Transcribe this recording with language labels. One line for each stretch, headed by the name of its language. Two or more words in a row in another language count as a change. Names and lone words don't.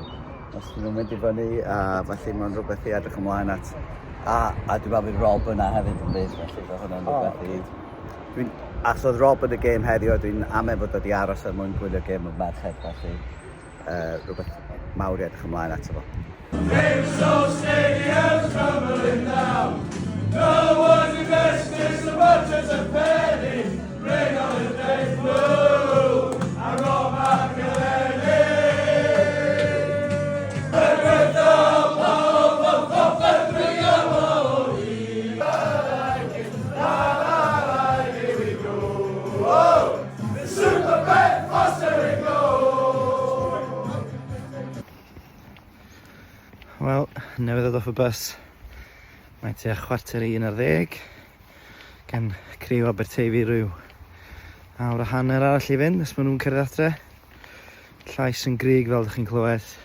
Welsh: Os nhw'n mynd i fyny, a felly mae'n rhywbeth i edrych ymlaen at. A dwi'n meddwl bydd Rob yna hefyd yn bydd, felly bydd hwnna'n rhywbeth i... Achos oedd Rob yn y gêm heddiw, dwi'n amau bod wedi aros er mwyn gwylio gêm y merched, felly rhywbeth mawr i edrych ymlaen ato fo.
English: Wrexham Stadium's crumbling down. No one invests so much as a penny. Ring on the day blue, and roll back a lady. And with the hope of comfort, la here we go. Oh, the Super Ben Foster go.
Welsh: Wel, newydd ddod off y bus. Mae tua 9:45, gan criw Aberteifi rhyw awr a hanner arall i fynd, os maen nhw'n cyrraedd adre. Llais yn grig fel ydych chi'n clywed.